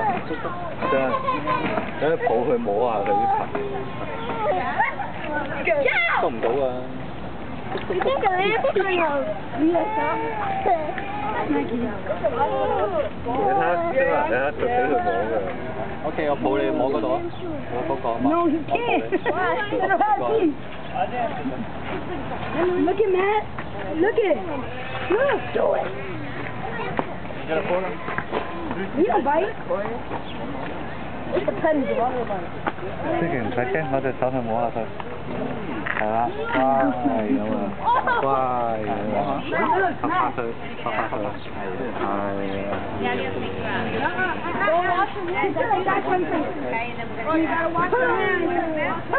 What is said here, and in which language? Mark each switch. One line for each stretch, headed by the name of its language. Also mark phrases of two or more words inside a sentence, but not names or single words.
Cantonese: 真係，等佢抱佢摸下佢啲皮。捉唔到啊！你睇捉死佢摸㗎。OK， 我抱你摸嗰度啊，我嗰個啊嘛。
English: No, he can't. Look at Matt. Look at. Look. Do it. You don't bite. It's a petting dog.
Cantonese: 千祈唔使驚，我隻手去摸下佢。係啦，乖咁啊，乖咁啊，拍下佢，拍下佢，係啊。